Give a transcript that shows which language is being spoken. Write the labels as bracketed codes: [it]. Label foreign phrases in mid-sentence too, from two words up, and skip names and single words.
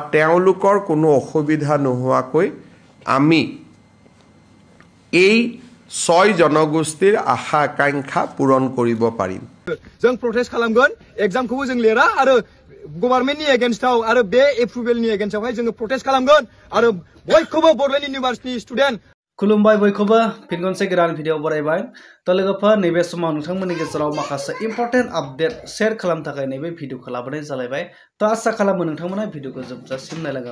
[as] তেওঁলোকৰ কোনো অসুবিধা নোহোৱাকৈ আমি এই 6 জনগোষ্ঠীৰ আশা আকাংক্ষা পূৰণ কৰিব পাৰিম। [brx] जों प्रटेस्ट खालामगोन एग्जामखौबो जों लिरा आरो गभर्नमेन्टनि एगेन्स्टआव आरो बे एप्रुभेलनि एगेन्स्टआवहाय जोङो प्रटेस्ट खालामगोन आरो बयखौबो बडलेण्ड इउनिभार्सिटी स्टुडेन्ट खुलुमबाय बयखौबो फिन खनसे गोदान भिडिअ बरायबाय तो लोगोफोर नैबे समाव नोंथांमोननि गेजेराव माखासे [en] important update share [brx] खालामनो थाखाय नैबे भिडिअखौ लाबोनाय जालायबाय तो आसा खालामो नोंथांमोना भिडिअखौ जोबजासिम नायलांगोन।